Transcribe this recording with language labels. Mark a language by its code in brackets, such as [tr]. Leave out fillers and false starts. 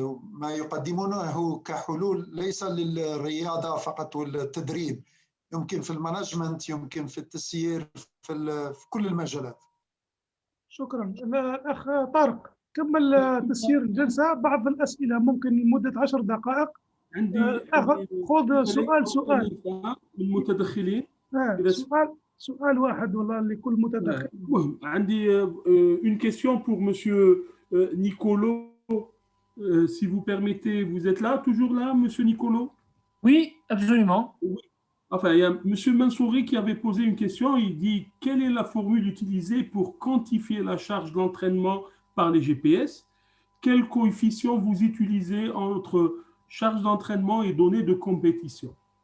[ar] ما يقدمونه كحلول ليس للرياضة فقط والتدريب، يمكن في المانجمنت، يمكن في التسيير، في كل المجالات. شكرا. الأخ طارق كمل تسيير الجلسة. بعض الأسئلة ممكن لمدة 10 دقائق. عندي خذ سؤال من المتدخلين. سؤال واحد والله لكل متدخل. مهم. عندي [fr] une question pour monsieur Nicolo. Si vous permettez, vous êtes là, toujours là, monsieur Nicolo? Oui, absolument. Oui. Enfin, il y a monsieur Mansouri qui avait posé une question. Il dit, quelle est la formule utilisée pour quantifier la charge d'entraînement par les GPS? Quel coefficient vous utilisez entre charge d'entraînement et données de compétition?